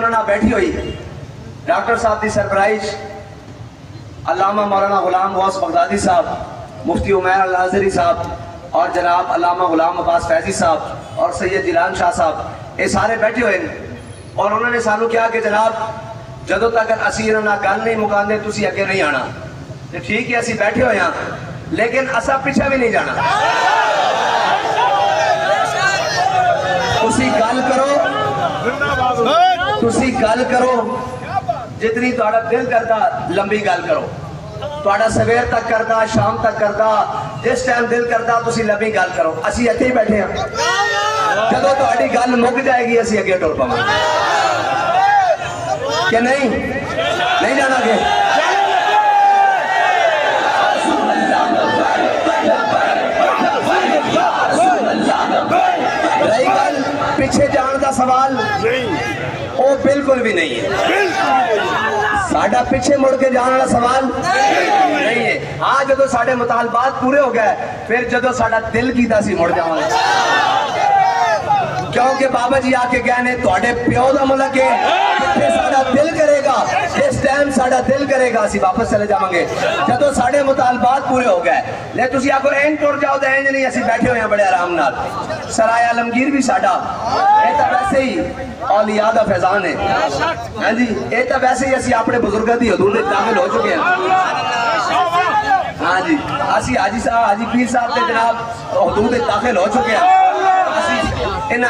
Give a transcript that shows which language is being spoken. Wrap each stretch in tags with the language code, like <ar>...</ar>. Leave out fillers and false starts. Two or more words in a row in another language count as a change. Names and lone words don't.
<pa>نے بیٹھی ہوئی ڈاکٹر صاحب دی سرپرائز علامہ مولانا غلام غوث بغدادی صاحب مفتی عمیر الازہری صاحب اور جناب علامہ غلام عباس فیضی صاحب اور سید جیلان شاہ صاحب یہ سارے بیٹھے ہوئے اور انہوں نے سانو کیا کہ جناب جدوں تک اسی انہوں نے گل نہیں مکاندے تسی اگے نہیں آنا ٹھیک ہے اسی بیٹھے ہوئے ہیں لیکن اسا پیچھے بھی نہیں جانا تسی گل کرو جتنی تہاڈا دل کردا لمبی گل کرو تہاڈا سویر تک کردا شام تک کردا جس ٹائم دل کردا تسی لمبی گل کرو اسی ایتھے ہی بیٹھے ہیں جدوں تہاڈی گل مک جائے گی اسی اگے ٹر پاواں کہ نہیں جانا گے رہی گل پیچھے جان دا سوال وہ بالکل بھی نہیں ہے ساڈا پیچھے مڑ کے جانے والا سوال نہیں ہے ہاں جدو ساڈے مطالبات پورے ہو گئے پھر جدو ساڈا دل کیتا سی مڑ جاواں کیونکہ بابا جی آ کے گئے نے تواڈے پیو دا ملک ہے جتھے ساڈا دل کرے گا جس ٹائم ساڈا دل کرے گا اسی واپس چلے جاواں گے جدو ساڈے مطالبات پورے ہو گئے لے تسی آکھو این ٹر جاؤ تے اینج نہیں اسی بیٹھے ہوئے ہیں بڑے آرام نال سرائے عالمگیر بھی ساڈا اے تاں ویسے ہی اولیاء دا فیضان ہے ہاں جی اے تاں ویسے ہی اسی اپنے بزرگاں دی حدود وچ داخل ہو چکے ہیں ہاں جی اسی حاجی پیر صاحب تے جناب حدود وچ داخل ہو چکے ہیں انہاں</pa>